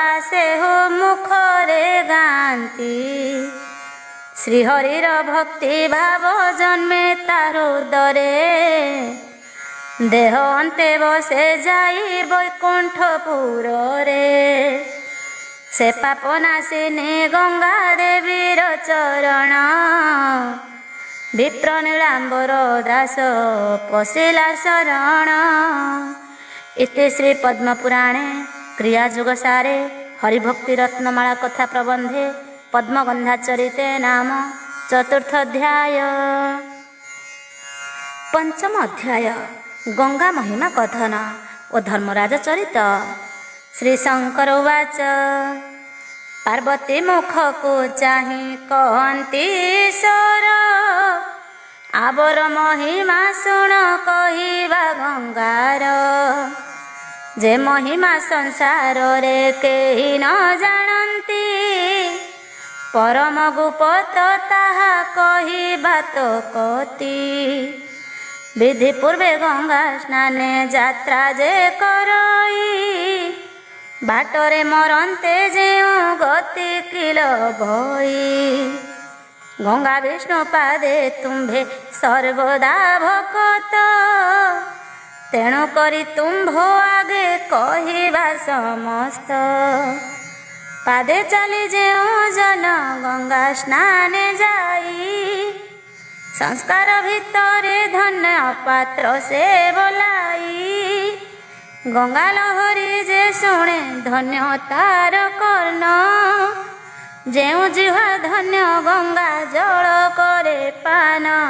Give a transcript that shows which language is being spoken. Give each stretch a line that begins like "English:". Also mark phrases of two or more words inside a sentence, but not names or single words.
Odia: ସେ ହୋ ମୁଖରେ ଗାନ୍ତି ଶ୍ରୀହରିର ଭକ୍ତି ଭାବ ଜନ୍ମେ ତାର ହୃଦରେ ଦେହ ଅନ୍ତେ ବସେ ଯାଇ ବୈକୁଣ୍ଠପୁର ରେ ସେ ପାପନାଶିନୀ ଗଙ୍ଗା ଦେବୀର ଚରଣ ବିପ୍ର ନୀଳାମ୍ବର ଦାସ ପଶିଲା ଶରଣ।
Sanskrit: इति श्री पद्मपुराणे क्रियाजुगसारे हरिभक्ति रत्नमाला कथा प्रबंधे पद्मगंधाचरिते नाम चतुर्थ अध्याय।
Odia: ପଞ୍ଚମ ଅଧ୍ୟାୟ ଗଙ୍ଗା ମହିମା କଥନ ଓ ଧର୍ମରାଜ ଚରିତ। ଶ୍ରୀ ଶଙ୍କର ଉବାଚ ପାର୍ବତୀ ମୁଖ କୁ ଚାହିଁ କହନ୍ତି ଈଶ୍ୱର ଆଉର ମହିମା ଶୁଣ କହିବା ଗଙ୍ଗାର ଯେ ମହିମା ସଂସାର ରେ କେହି ନ ଜାଣନ୍ତି ପରମ ଗୁପ୍ତ ତାହା କହିବା ତୋ କତି ବିଧି ପୂର୍ବେ ଗଙ୍ଗା ସ୍ନାନେ ଯାତ୍ରା ଯେ କରଇ ବାଟରେ ମରନ୍ତେ ଯେଉଁ ଗତି କିଲ ଭଇ ଗଙ୍ଗା ବିଷ୍ଣୁ ପାଦେ ତୁମ୍ଭେ ସର୍ବଦା ଭକତ ତେଣୁ କରି ତୁମ୍ଭୋ ଆଗେ କହିବା ସମସ୍ତ ପାଦେ ଚଳି ଯେଉଁ ଜନ ଗଙ୍ଗା ସ୍ନାନେ ଯାଇ ସଂସ୍କାର ଭିତରେ ଧନ୍ୟ ପାତ୍ର ସେ ବୋଲାଇ ଗଙ୍ଗା ଲହରୀ ଯେ ଶୁଣେ ଧନ୍ୟ ତାର କର୍ଣ୍ଣ ଯେଉଁ ଜିହ୍ୱା ଧନ୍ୟ ଗଙ୍ଗା ଜଳ କରେ ପାନ